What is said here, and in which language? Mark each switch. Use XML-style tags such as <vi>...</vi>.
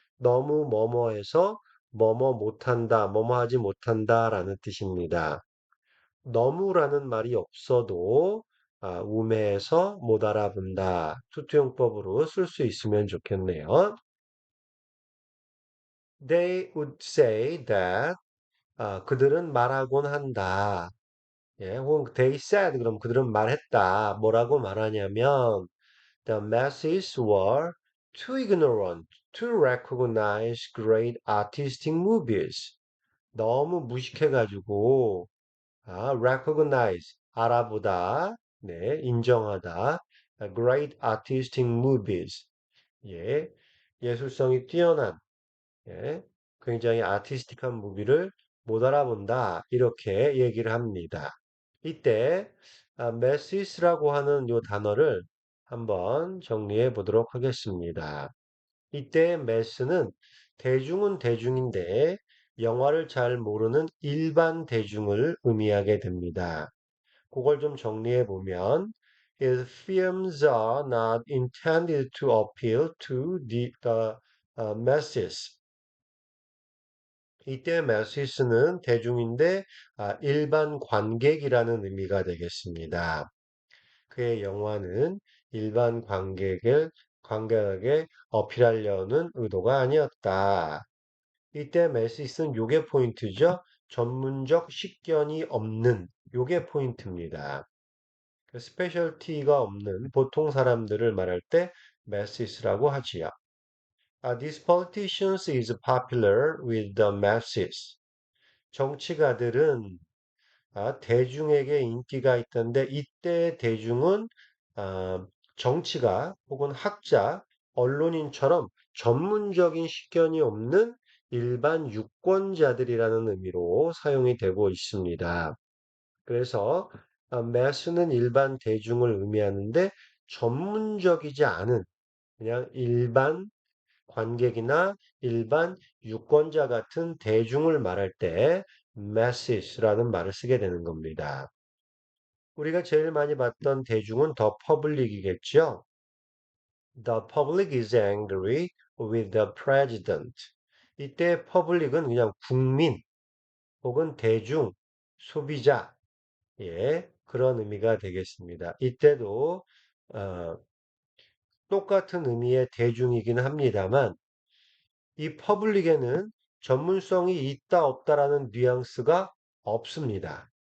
<ko>너무 뭐뭐해서 뭐뭐 못한다, 뭐뭐 하지 못한다라는 뜻입니다. 너무라는 말이 없어도 우매해서 못 알아본다. 투투용법으로 쓸 수 있으면 좋겠네요.</ko> <en>They would say that</en> <ko>그들은 말하곤 한다. 예, 혹은</ko> <en>they said</en> <ko>그럼 그들은 말했다. 뭐라고 말하냐면</ko> <en>the masses were too ignorant to recognize great artistic movies.</en> <ko>너무 무식해가지고 recognize, 알아보다, 네, 인정하다.</ko> <en>great artistic movies,</en> <ko>예, 예술성이 뛰어난, 예, 굉장히 아티스틱한 무비를 못 알아본다. 이렇게 얘기를 합니다. 이때 messes라고 하는 요 단어를 한번 정리해 보도록 하겠습니다. 이때 매스는 대중은 대중인데 영화를 잘 모르는 일반 대중을 의미하게 됩니다. 그걸 좀 정리해 보면</ko> <en>His films are not intended to appeal to the masses.</en> <ko>이때 masses는 대중인데 일반 관객이라는 의미가 되겠습니다. 그의 영화는 일반 관객에게 어필하려는 의도가 아니었다. 이때 메시스는 요게 포인트죠. 전문적 식견이 없는 요게 포인트입니다. 그 스페셜티가 없는 보통 사람들을 말할 때 메시스라고 하지요.</ko> <en>This politicians is popular with the masses.</en> <ko>정치가들은 대중에게 인기가 있던데 이때 대중은 아, 정치가 혹은 학자, 언론인처럼 전문적인 식견이 없는 일반 유권자들이라는 의미로 사용이 되고 있습니다. 그래서 매스는 일반 대중을 의미하는데 전문적이지 않은 그냥 일반 관객이나 일반 유권자 같은 대중을 말할 때 masses라는 말을 쓰게 되는 겁니다. 우리가 제일 많이 봤던 대중은 더 퍼블릭이겠죠.</ko> <en>The public is angry with the president.</en> <ko>이때 퍼블릭은 그냥 국민 혹은 대중, 소비자, 예, 그런 의미가 되겠습니다. 이때도 어, 똑같은 의미의 대중이긴 합니다만 이 퍼블릭에는 전문성이 있다 없다라는 뉘앙스가 없습니다.</ko>